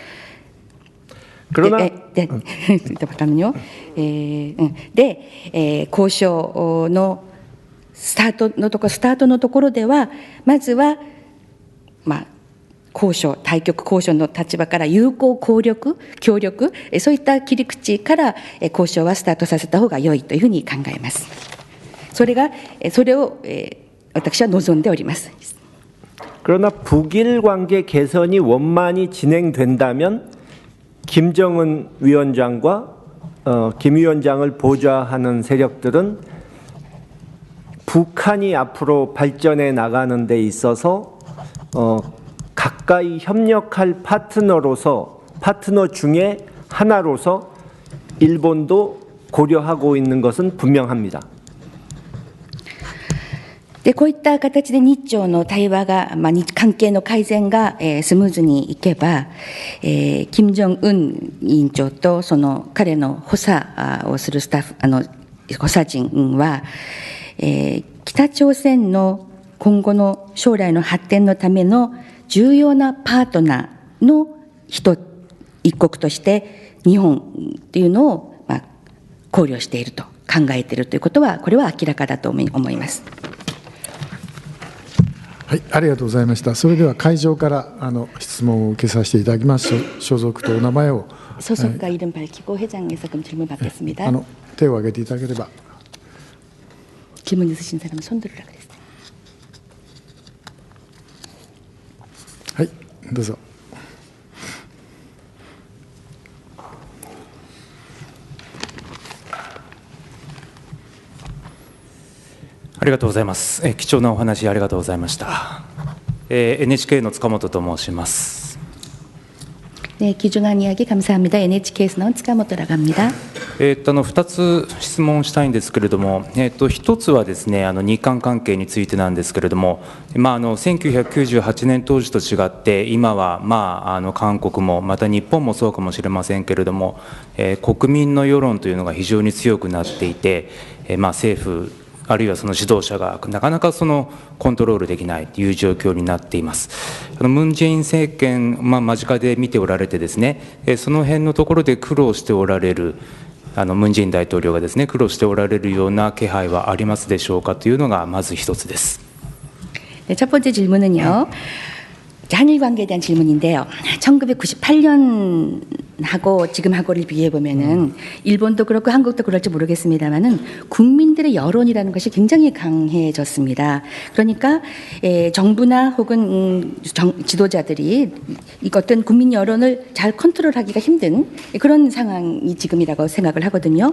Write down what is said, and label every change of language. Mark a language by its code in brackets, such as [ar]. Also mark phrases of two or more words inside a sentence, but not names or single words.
[ja] で、交渉のスタートのところでは、まずは、対局交渉の立場から友好協力、そういった切り口から交渉はスタートさせた方が良いというふうに考えます。それを私は望んでおります。 [ko] 그러나 북일 관계 개선이 원만히 진행된다면 김정은 위원장과 김 위원장을 보좌하는 세력들은 북한이 앞으로 발전해 나가는 데 있어서 가까이 협력할 파트너 중에 하나로서 일본도 고려하고 있는 것은 분명합니다. [ja] でこういった形で日朝の対話が、関係の改善が、スムーズにいけば、金正恩委員長とその彼の補佐をするスタッフ補佐陣は、北朝鮮の今後の将来の発展のための重要なパートナーの一国として日本というのを、考慮していると考えているということは、これは明らかだと思います。はい、ありがとうございました。それでは会場から質問を受けさせていただきます。所属とお名前を。 [ko] 소속과 이름 밝히고 회장에서 그럼 질문 받겠습니다. [ja] 手を挙げていただければ。 [ko] 질문 있으신 사람은 손 들으라 그랬어요. [ja] はい、どうぞ。ありがとうございます。貴重なお話ありがとうございました。NHK の塚本と申します。 [ko] 네, 귀중한 이야기 감사합니다. NHK에서 나온 塚本라고 합니다. [ja] 2 つ質問したいんですけれども、1つはですね、日韓関係についてなんですけれども、1998年当時と違って今は、韓国もまた日本もそうかもしれませんけれども、国民の世論というのが非常に強くなっていて、政府あるいはその指導者がなかなかそのコントロールできないという状況になっています。ムン・ジェイン政権、間近で見ておられてですね、その辺のところで苦労しておられるムン・ジェイン大統領がですね、苦労しておられるような気配はありますでしょうかというのがまず一つです。 [ko] 첫 번째 질문은요, 한일 관계에 대한 질문인데요. 1998년하고 지금하고를 비교해 보면은 일본도 그렇고 한국도 그럴지 모르겠습니다만은 국민들의 여론이라는 것이 굉장히 강해졌습니다. 그러니까 정부나 혹은 지도자들이 어떤 국민 여론을 잘 컨트롤하기가 힘든 그런 상황이 지금이라고 생각을 하거든요.